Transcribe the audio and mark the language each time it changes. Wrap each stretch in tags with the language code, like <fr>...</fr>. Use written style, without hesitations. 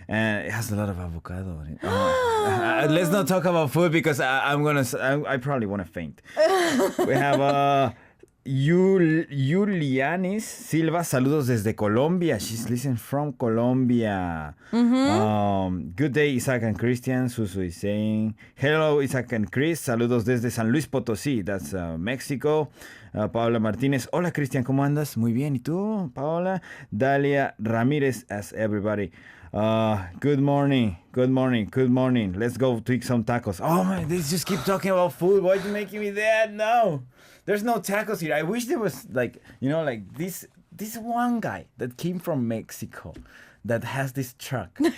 <en>And it has a lot of avocado on it. Let's not talk about food because I probably want to faint. We have</en> <es>Yulianis Silva, saludos desde Colombia.</es> <en>She's listening from Colombia. Good day, Isaac and Christian. Susu is saying, hello, Isaac and Chris.</en> <es>Saludos desde San Luis Potosí.</es> <en>That's Mexico.</en> <es>Paola Martínez. Hola, Christian, ¿cómo andas? Muy bien. ¿Y tú, Paola?</es> <en>Dalia Ramírez, as everybody. Good morning. Let's go to eat some tacos. Oh man, they just keep talking about food. Why are you making me that? No. There's no tacos here. I wish there was this one guy that came from Mexico that has this truck.</en>